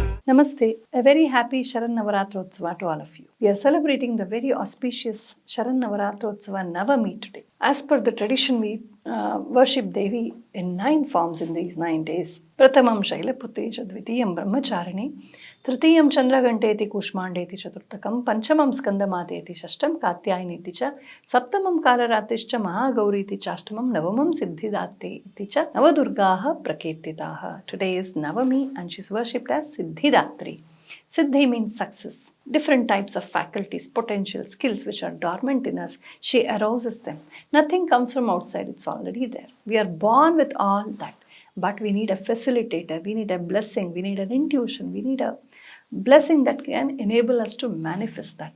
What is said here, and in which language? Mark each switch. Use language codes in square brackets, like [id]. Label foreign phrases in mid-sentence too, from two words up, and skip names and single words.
[en] Namaste. A very happy Sharan Navaratrotsava to all of you. We are celebrating the very auspicious Sharan Navaratrotsava Navami today. As per the tradition, we worship Devi in 9 forms in these 9 days. [sa] प्रथमं शैलपुत्रेज द्वितीयं ब्रह्मचारिणी तृतीयं चन्द्रघण्टेति कूष्माण्डेति चतुर्थकम् पञ्चमं स्कन्दमातेति षष्ठं कात्यायनीति च सप्तमं कालरात्रिश्च महागौरीति चाष्टमम् नवमं सिद्धिदात्री च नवदुर्गाः प्रकीर्तिताः. [en] Today is Navami and she is worshipped as Siddhidatri. Siddhi means success. Different types of faculties, potential, skills which are dormant in us, she arouses them. Nothing comes from outside, it's already there. We are born with all that. But we need a facilitator, we need a blessing, we need an intuition, we need a blessing that can enable us to manifest that.